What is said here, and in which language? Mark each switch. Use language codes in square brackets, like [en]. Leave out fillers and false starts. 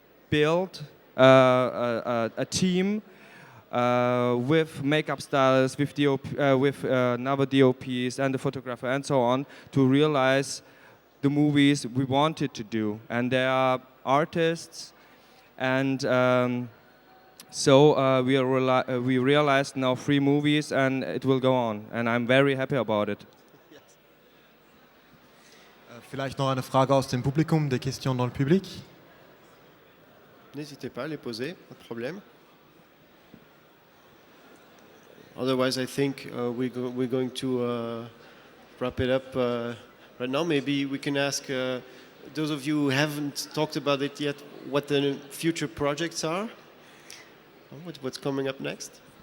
[en] build a team with makeup stylists, with another DOPs and the photographer and so on, to realize the movies we wanted to do. And there are artists, and so we realized now 3 movies, and it will go on, and I'm very happy about it. [de] Vielleicht noch eine Frage aus dem Publikum, [fr] des questions dans le public. N'hésitez pas à les poser, pas de problème. [en] Otherwise, I think we're going to wrap it up right now. Maybe we can ask those of you who haven't talked about it yet what the future projects are. What's coming up next?